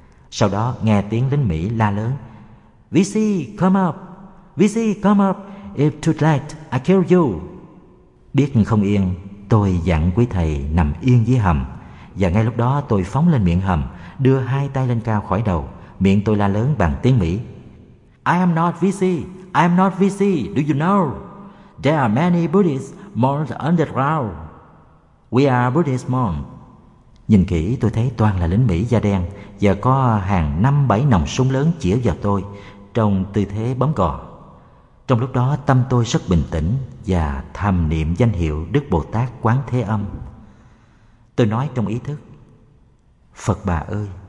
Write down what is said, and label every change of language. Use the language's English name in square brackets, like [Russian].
[Vietnamese] Sau đó nghe tiếng lính Mỹ la lớn, [English] VC, come up! VC, come up! If too late, I kill you! [Vietnamese] Biết không yên, tôi dặn quý thầy nằm yên dưới hầm. Và ngay lúc đó tôi phóng lên miệng hầm, đưa hai tay lên cao khỏi đầu. Miệng tôi la lớn bằng tiếng Mỹ. [English] I am not VC! I am not VC! Do you know? There are many Buddhist monks underground. We are Buddhist monks. [Vietnamese] Nhìn kỹ tôi thấy toàn là lính Mỹ da đen và có hàng 5-7 nòng súng lớn chĩa vào tôi trong tư thế bấm cò. Trong lúc đó tâm tôi rất bình tĩnh và thầm niệm danh hiệu Đức Bồ Tát Quán Thế Âm. Tôi nói trong ý thức, Phật Bà ơi,